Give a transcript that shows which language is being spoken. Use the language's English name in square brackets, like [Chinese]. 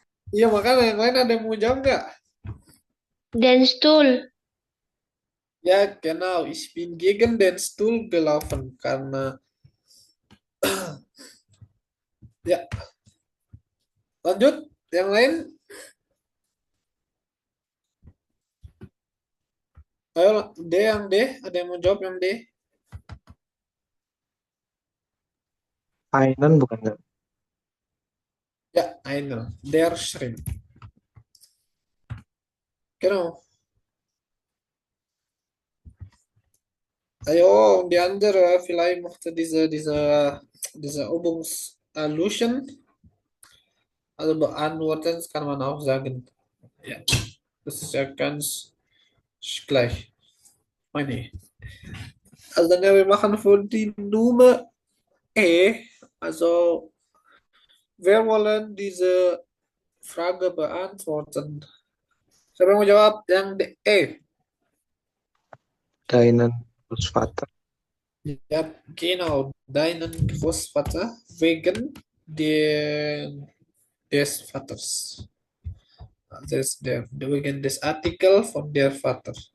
[Indonesian] Iya, makanya yang lain ada yang mau jawab nggak? [German] Den Stuhl. Ya, genau. Ich bin gegen den Stuhl gelaufen. [Indonesian] Karena, ya, lanjut. Yang lain, ayo D yang D. Ada yang mau jawab yang D? Einen bukan nggak? [German] Ya, einer. Der Shrimp. Genau. Ayo, die andere, vielleicht mochte diese Übungslösen, also beantworten, das kann man auch sagen. Ja, das ist ja ganz gleich. Meine. Also dann ja, wir machen für die Nummer E. Also, wer wollen diese Frage beantworten? [Indonesian] Siapa yang mau jawab yang E? [German] Deinen Großvater. Ja, genau, deinen Großvater wegen des Vaters. Wegen des Artikel von der Vater.